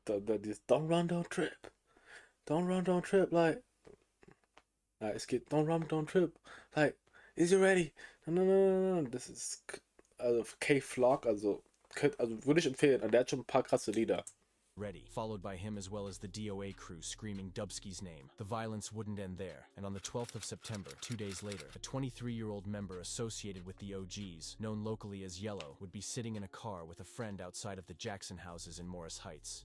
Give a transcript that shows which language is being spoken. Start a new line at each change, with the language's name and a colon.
German: Dieses
English: Don't run, don't trip. Don't run, don't trip, like...
German: es geht
English: Don't run, don't trip. Like, is you ready? No.
German: Das ist... Also K-Flock, also würde ich empfehlen. Der hat schon ein paar krasse Lieder.
English: Ready, followed by him as well as the DOA crew screaming Dubsky's name. The violence wouldn't end there, and on the 12th of September, 2 days later, a 23-year-old member associated with the OGs, known locally as Yellow, would be sitting in a car with a friend outside of the Jackson houses in Morris Heights.